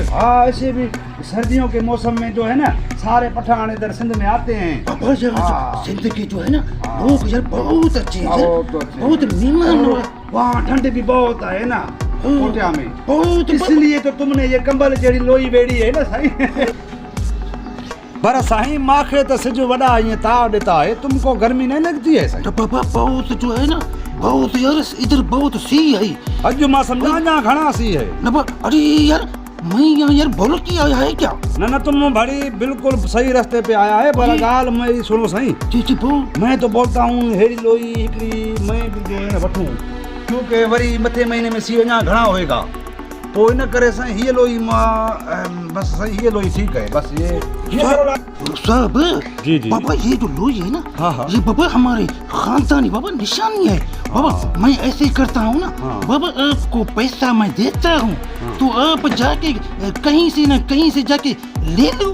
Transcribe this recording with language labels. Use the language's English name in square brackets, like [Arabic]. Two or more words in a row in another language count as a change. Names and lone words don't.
[Urdu] ہاں ایسے بھی سردیوں کے موسم میں جو ہے نا سارے پٹھان ادھر سندھ میں آتے ہیں. پاپا یہاں سندھ کے جو ہے نا لوگ یار بہت اچھے ہیں, بہت اچھے. بہت مہمان لوگ. وہاں ٹھنڈ بھی بہت ہے نا کوٹیا میں, بہت اسی لیے تو تم نے یہ کمبل [Sindhi] जड़ी लोई बेड़ी [Urdu] ہے نا صحیح. [Sindhi] पर साईं माखे तो सिज वड़ा [Urdu] یہ تاؤ دیتا ہے، تم کو گرمی نہیں لگتی ہے سائیں? تو پاپا بہت جو ہے نا بہت یار ادھر بہت سی ہے. [Sindhi] अज मां समझा यहाँ घना सी है [Urdu] نا ارے یار میں یہاں یار بول کے آیا ہے کیا? نا تم بڑی بالکل صحیح راستے پہ آیا ہے. پر گال میری سنو صحیح, جی بول. میں تو بولتا ہوں [Sindhi] हेरी लोई हिकड़ी [Urdu] میں بھی جو ہے نا [Sindhi] वठूं, क्योंकि वरी मथे महीने में सी अञा घना होएगा, तो इन करे साईं हीअ लोई मां बस सही हीअ लोई [Urdu] ٹھیک ہے۔ بس یہ صاحب جی جی بابا یہ جو لوئی ہے نا ہاں. یہ بابا ہمارے خاندانی بابا نشانی ہے بابا. میں ایسے ہی کرتا ہوں نا بابا، آپ کو پیسہ میں دیتا ہوں تو آپ جا کے کہیں سے نا کہیں سے جا کے لے لو